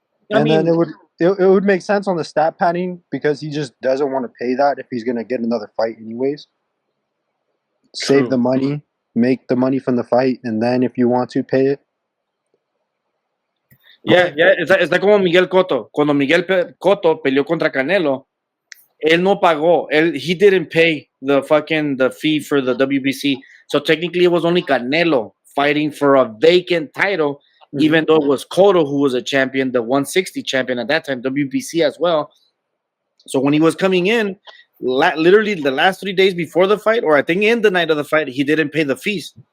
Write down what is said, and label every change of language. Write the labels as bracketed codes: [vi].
[en] Then it would make sense on the stat padding because he just doesn't want to pay that if he's gonna get another fight anyways. Save the money, make the money from the fight, and then if you want to pay it. [es] Yeah, está como Miguel Cotto. Cuando Miguel Cotto peleó contra Canelo, él no pagó. [en] He didn't pay the fee for the WBC. So technically it was only Canelo fighting for a vacant title, even though it was Cotto who was a champion, the 160 champion at that time, WBC as well. So when he was coming in, literally the last 3 days before the fight, or I think in the night of the fight, he didn't pay the fees.